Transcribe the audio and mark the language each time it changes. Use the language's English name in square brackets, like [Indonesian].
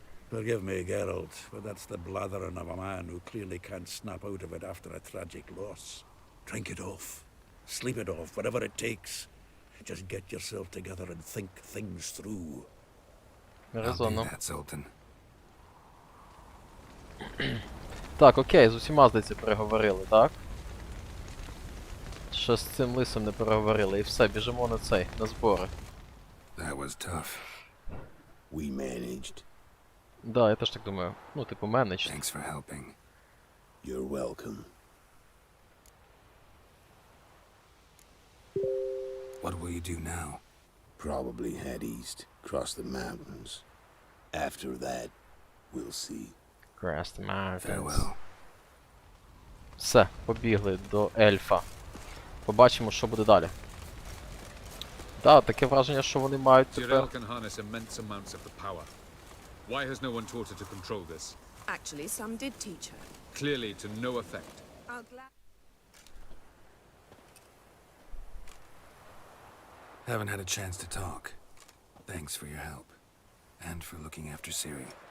[English] Forgive me, Geralt, but that's the blathering of a man who clearly can't snap out of it after a tragic loss. Drink it off. Sleep it off, whatever it takes. Just get yourself together and think things through. [Ukrainian] Резонно. [English] That, Sultan. [Ukrainian] Так, окей, з усіма, здається, переговорили, так? Ще з цим лисом не переговорили, і все, біжимо на цей, на збори. [English] That was tough. We managed. [Ukrainian] Да, я теж так думаю. Ну, типу, менедж. [English] Thanks for helping. You're welcome. What will you do now? Probably head east, cross the mountains. After that, we'll see. Cross the mountains. Farewell. [Ukrainian] Все, побігли до ельфа. Побачимо, що буде далі. Так, таке враження, що вони мають тепер... [English] Tyrell can harness immense amounts of the power. Why has no one taught her to control this? Actually, some did teach her. Clearly to no effect. I'll gladly... Haven't had a chance to talk. Thanks for your help. And for looking after Ciri.